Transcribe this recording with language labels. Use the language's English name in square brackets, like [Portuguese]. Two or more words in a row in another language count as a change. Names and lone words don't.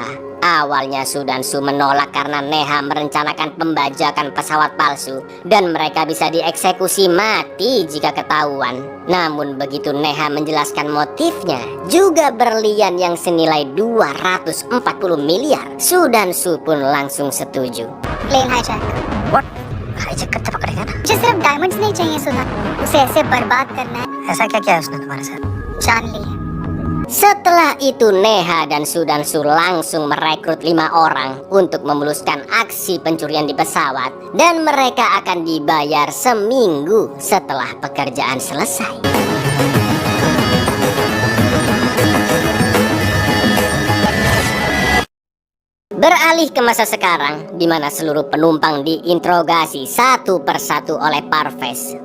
[Indonesian] Awalnya Sudansu menolak karena Neha merencanakan pembajakan pesawat palsu dan mereka bisa dieksekusi mati jika ketahuan. Namun begitu Neha menjelaskan motifnya, juga berlian yang senilai 240 miliar, Sudansu pun langsung setuju. [English] plane hijack. [Hindi] What? हाईजैक करते पकड़ेगा ना? मुझे सिर्फ डायमंड्स नहीं चाहिए सुधा, उसे ऐसे बर्बाद करना है। ऐसा क्या किया उसने तुम्हारे साथ? जान ली है। [Indonesian] Setelah itu Neha dan Sudansu langsung merekrut 5 orang untuk memuluskan aksi pencurian di pesawat, dan mereka akan dibayar seminggu setelah pekerjaan selesai. Beralih ke masa sekarang, di mana seluruh penumpang diinterogasi satu persatu oleh Parvez.